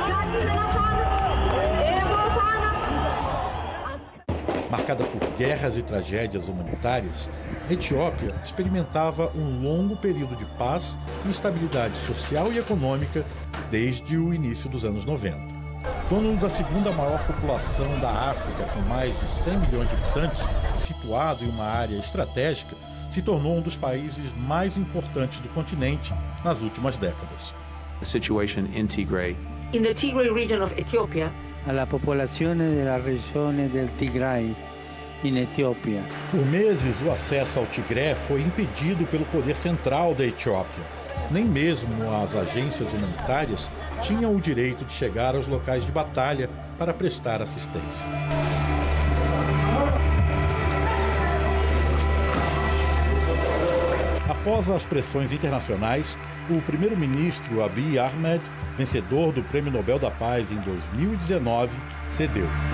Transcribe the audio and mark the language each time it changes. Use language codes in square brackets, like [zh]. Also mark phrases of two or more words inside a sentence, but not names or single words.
[pt] Marcada por guerras e tragédias humanitárias, a Etiópia experimentava um longo período de paz e estabilidade social e econômica desde o início dos anos 90. Dono da segunda maior população da África, com mais de 100 milhões de habitantes, situado em uma área estratégica, se tornou um dos países mais importantes do continente nas últimas décadas. [en] The situation in Tigray. In the Tigray region of Ethiopia, [it] alla popolazione della regione del Tigray in Etiópia. [pt] Por meses, o acesso ao Tigré foi impedido pelo poder central da Etiópia. Nem mesmo as agências humanitárias tinham o direito de chegar aos locais de batalha para prestar assistência. Após as pressões internacionais, o primeiro-ministro Abiy Ahmed, vencedor do Prêmio Nobel da Paz em 2019, cedeu.